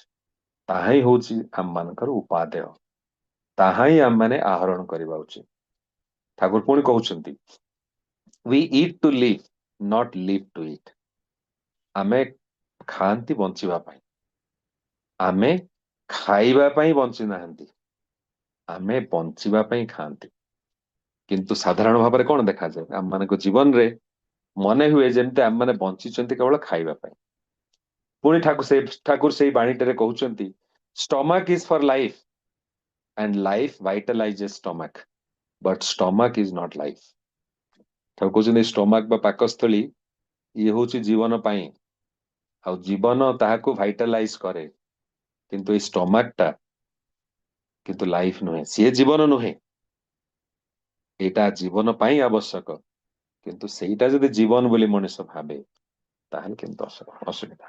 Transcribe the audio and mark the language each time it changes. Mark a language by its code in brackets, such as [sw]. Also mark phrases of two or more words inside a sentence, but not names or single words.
[or] ତାହା ହିଁ ହଉଛି ଆମମାନଙ୍କର ଉପାଦେୟ, ତାହା ହିଁ ଆମମାନେ ଆହରଣ କରିବା ଉଚିତ। ଠାକୁର ପୁଣି କହୁଛନ୍ତି, [en] we eat to live, not live to eat। [or] ଆମେ ଖାଆନ୍ତି ବଞ୍ଚିବା ପାଇଁ, ଆମେ ଖାଇବା ପାଇଁ ବଞ୍ଚି ନାହାନ୍ତି, ଆମେ ବଞ୍ଚିବା ପାଇଁ ଖାଆନ୍ତି। କିନ୍ତୁ ସାଧାରଣ ଭାବରେ କଣ ଦେଖାଯାଏ, ଆମମାନଙ୍କ ଜୀବନରେ ମନେ ହୁଏ ଯେମିତି ଆମମାନେ ବଞ୍ଚିଛନ୍ତି କେବଳ ଖାଇବା ପାଇଁ। ପୁଣି ଠାକୁର ସେଇ ବାଣୀଟିରେ କହୁଛନ୍ତି, [en] stomach is for life and life vitalizes stomach, but stomach is not life। [or] ଠାକୁର କହୁଛନ୍ତି ଷ୍ଟମାକ୍ ବା ପାକସ୍ଥଳୀ ଇଏ ହଉଛି ଜୀବନ ପାଇଁ, ଆଉ ଜୀବନ ତାହାକୁ ଭାଇଟାଲାଇଜ କରେ, କିନ୍ତୁ ଏଇ ଷ୍ଟମାକ୍ ଟା କିନ୍ତୁ ଲାଇଫ ନୁହେଁ, ସିଏ ଜୀବନ ନୁହେଁ। ଏଇଟା ଜୀବନ ପାଇଁ ଆବଶ୍ୟକ, କିନ୍ତୁ ସେଇଟା ଯଦି ଜୀବନ ବୋଲି ମଣିଷ ଭାବେ, ତାହେଲେ କିନ୍ତୁ ଅସୁବିଧା।